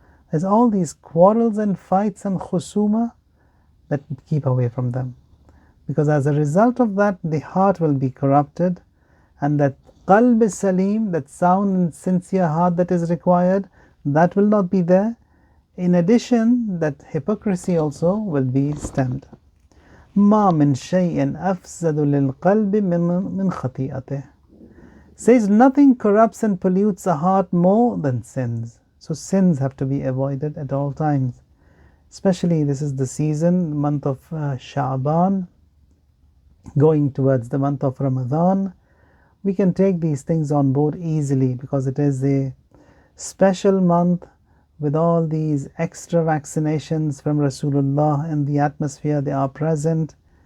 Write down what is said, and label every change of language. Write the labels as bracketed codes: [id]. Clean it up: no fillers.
[en] There's all these quarrels and fights and khusuma, that keep away from them. Because as a result of that, the heart will be corrupted, and that qalb salim, that sound and sincere heart that is required, that will not be there. In addition, that hypocrisy also will be stemmed. [ar] ما من شيء أفسد للقلب من خطيئته. [en] Says nothing corrupts and pollutes a heart more than sins. So sins have to be avoided at all times. Especially this is the season, month of Sha'ban, going towards the month of Ramadan. We can take these things on board easily because it is a special month with all these extra vaccinations from Rasulullah in the atmosphere. They are present.